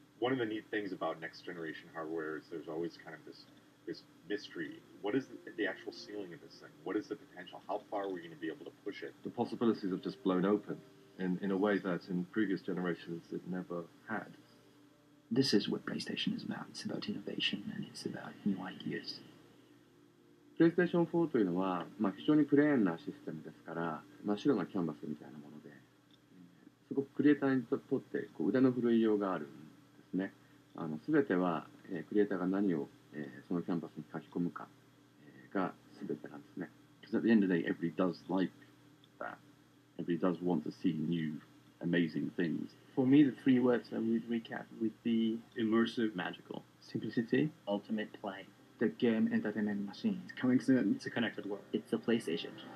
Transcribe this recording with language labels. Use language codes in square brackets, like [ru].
[en] One of the neat things about next generation hardware is there's always kind of this mystery. What is the actual ceiling of this thing? What is the potential? How far are we going to be able to push it? The possibilities have just blown open in a way that in previous generations it never had. This is what PlayStation is about. It's about innovation and it's about new ideas. [ja] PlayStation 4というのは、非常にプレーンなシステムですから、真っ白なキャンバスみたいなもので、すごくクリエイターにとって腕の振るいようがあるんですね。すべては、クリエイターが何を、そのキャンバスに書き込むか、がすべてなんですね。 [en] Because at the end of the day, everybody does like that. Everybody does want to see new, amazing things. For me, the three words I would recap would be immersive, magical, simplicity, ultimate play. The game entertainment machine. It's coming soon. It's a connected world. It's the PlayStation.